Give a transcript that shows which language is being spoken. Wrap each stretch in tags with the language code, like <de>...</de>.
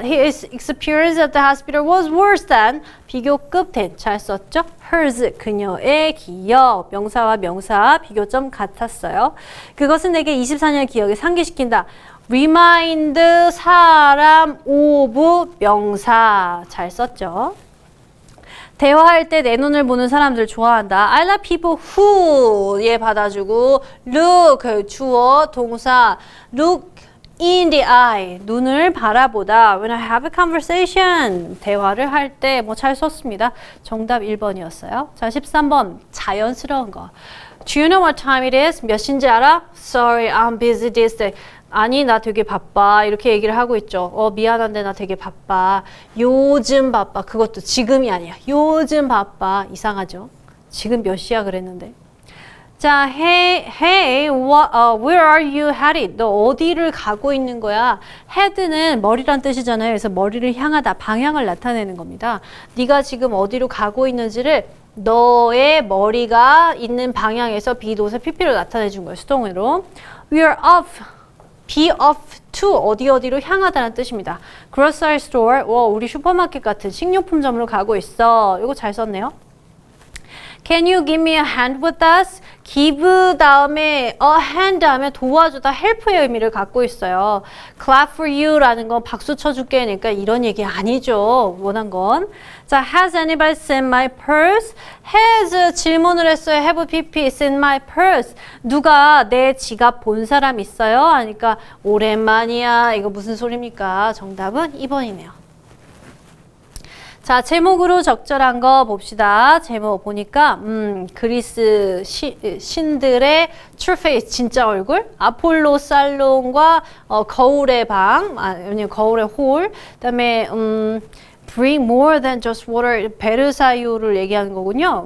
<en>His experience at the hospital was worse than.</en> <ko>비교급 된. 잘 썼죠? hers. 그녀의 기억. 명사와 명사 비교점 같았어요. 그것은 내게 24년 기억에 상기시킨다. remind 사람 of 명사. 잘 썼죠? 대화할 때 내 눈을 보는 사람들 좋아한다.</ko> <en>I like people who</en> <ko>얘 받아주고</ko> <en>look</en> <ko>주어 동사</ko> <en>look in the eye</en> <ko>눈을 바라보다.</ko> <en>When I have a conversation</en> <ko>대화를 할 때 뭐 잘 썼습니다. 정답 1번이었어요. 자 13번 자연스러운 거.</ko> <en>Do you know what time it is?</en> <ko>몇 시인지 알아?</ko> <en>Sorry, I'm busy this day.</en> <ko>아니 나 되게 바빠 이렇게 얘기를 하고 있죠. 미안한데 나 되게 바빠. 요즘 바빠. 그것도 지금이 아니야. 요즘 바빠. 이상하죠? 지금 몇 시야 그랬는데.</ko> <en>자, hey, where are you headed?</en> <ko>너 어디를 가고 있는 거야? head는 머리란 뜻이잖아요. 그래서 머리를 향하다, 방향을 나타내는 겁니다. 네가 지금 어디로 가고 있는지를 너의 머리가 있는 방향에서 비동사 PP로 나타내 준 거예요. 수동으로.</ko> <en>We are off. be off to</en> <ko>어디로 향하다는 뜻입니다. grocery store, 우리 슈퍼마켓 같은 식료품점으로 가고 있어. 이거 잘 썼네요.</ko> <en>Can you give me a hand with us?</en> <ko>give 다음에 a hand 다음에 도와주다 help의 의미를 갖고 있어요.</ko> <en>clap for you</en> <ko>라는 건 박수 쳐줄게 그러니까 이런 얘기 아니죠. 원한 건.</ko> <en>자, has anybody seen my purse? has</en> <ko>질문을 했어요.</ko> <en>have PP seen my purse?</en> <ko>누가 내 지갑 본 사람 있어요? 하니까 오랜만이야. 이거 무슨 소리입니까? 정답은 2번이네요. 자, 제목으로 적절한 거 봅시다. 제목 보니까 그리스 신들의</ko> <en>true face,</en> <ko>진짜 얼굴, 아폴로 살롱과 거울의 방, 아니면 거울의 홀, 그다음에</ko> <en>bring more than just water,</en> <ko>베르사유를 얘기하는 거군요.</ko>